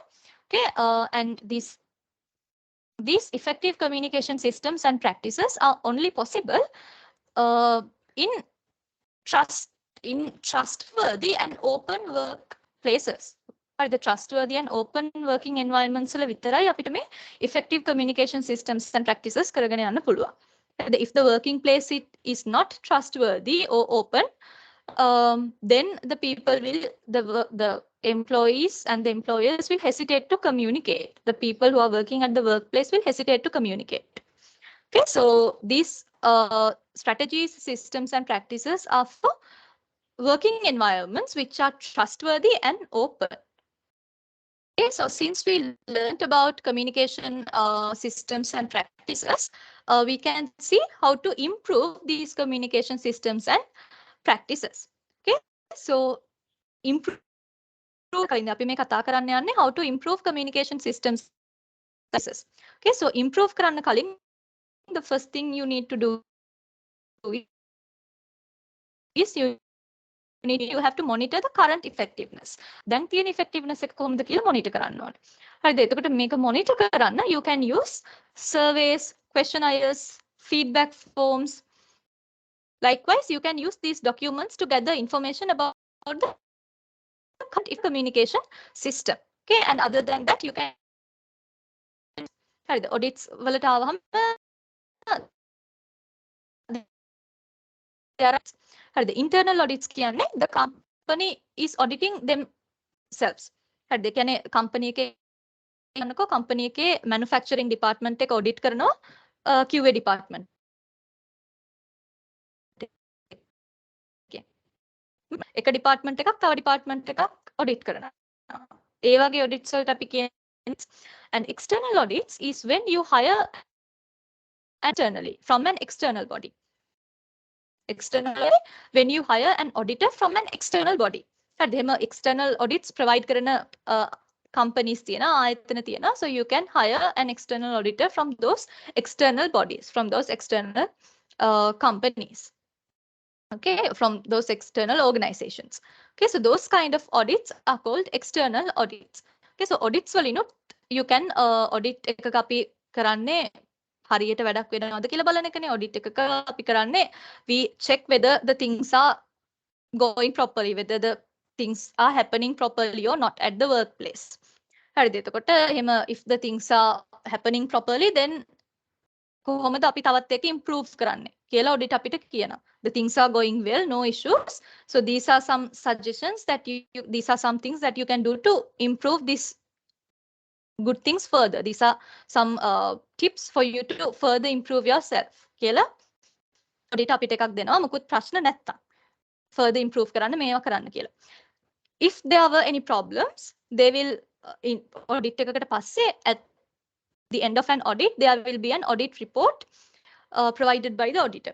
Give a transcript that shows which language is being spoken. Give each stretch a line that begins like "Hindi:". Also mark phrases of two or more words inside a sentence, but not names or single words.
English: Okay, and these effective communication systems and practices are only possible in trustworthy and open workplaces. Are the trustworthy and open working environments
Sinhala: වල විතරයි අපිට මේ
English: effective communication systems and practices
Sinhala: කරගෙන යන්න පුළුවන්.
English: If the working place is not trustworthy or open, then the people will, the employees and the employers will hesitate to communicate. The people who are working at the workplace will hesitate to communicate. Okay, so these strategies, systems, and practices are for working environments which are trustworthy and open. Okay, so since we learned about communication systems and practices, we can see how to improve these communication systems and practices. Okay, so improve
Sinhala: අපි මේ කතා කරන්න යන්නේ
English: how to improve communication systems and practices. Okay, so improve
Sinhala: කරන්න කලින්
English: the first thing you need to do is you have to monitor the current effectiveness.
Sinhala: දැන් තියෙන effectiveness එක කොහොමද කියලා monitor කරන්න ඕනේ. හරිද? එතකොට මේක monitor කරන්න
English: you can use surveys, questionnaires, feedback forms. Likewise, you can use these documents to gather information about the current communication system. Okay, and other than that, you can හරිද? audits
Sinhala: වලට ආවහම
English: the internal audits කියන්නේ the company is auditing themselves.
Sinhala: හරිද? ඒ කියන්නේ company එකේ යනකො company එකේ
English: manufacturing department
Sinhala: එක audit කරනවා
English: QA department.
Sinhala: එක department එකක් තව department එකක් audit කරනවා. ඒ වගේ audits වලට අපි කියන්නේ,
English: and external audits is when you hire internally from an external body. Externally, when you hire an auditor from an external body.
Sinhala: හරිද? එහෙම
English: external audits provide
Sinhala: කරන companies තියෙනවා, ආයතන තියෙනවා.
English: So you can hire an external auditor from those external bodies, from those external companies. Okay, from those external organizations. Okay, so those kind of audits are called external audits. Okay, so audits
Sinhala: වලිනුත්
English: you can audit
Sinhala: එකක අපි කරන්නේ හරියට වැඩක් වෙනවද කියලා බලන එකනේ.
English: audit
Sinhala: එකක අපි කරන්නේ
English: we check whether the things are going properly, whether the things are happening properly or not at the workplace.
Sinhala: හරිද? එතකොට එහෙම
English: if the things are happening properly, then
Sinhala: කොහොමද අපි තවත් එක improve කරන්නේ කියලා audit අපිට කියනවා.
English: The things are going well, no issues. So these are some suggestions that these are some things that you can do to improve this good things further. These are some tips for you to further improve yourself.
Sinhala: කියලා audit අපිට එකක් දෙනවා මුකුත් ප්‍රශ්න නැත්තම්. Further improve කරන්න මේවා කරන්න කියලා.
English: If there were any problems, they will audit
Sinhala: එකකට පස්සේ
English: at the end of an audit, there will be an audit report provided by the auditor.